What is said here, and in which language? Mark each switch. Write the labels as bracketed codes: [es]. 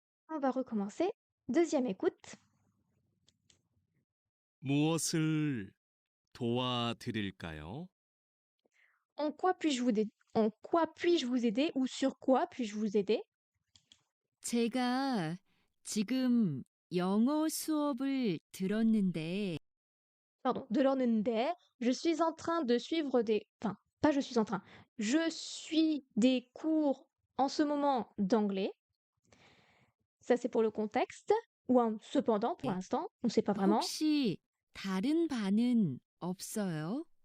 [fr] On va recommencer. Deuxième écoute. [ko] 무엇을 도와드릴까요? [fr] En quoi puis-je vous aider? En quoi puis-je vous aider ou sur quoi puis-je vous aider? [ko] 제가 지금 영어 수업을 들었는데 [fr] Pardon, de l'ornender. Je suis en train de suivre des... Enfin, pas je suis en train. Je suis des cours en ce moment d'anglais. Ça, c'est pour le contexte. Ou un cependant, pour l'instant. On ne sait pas vraiment. [ko] 혹시 다른 반은 없어요?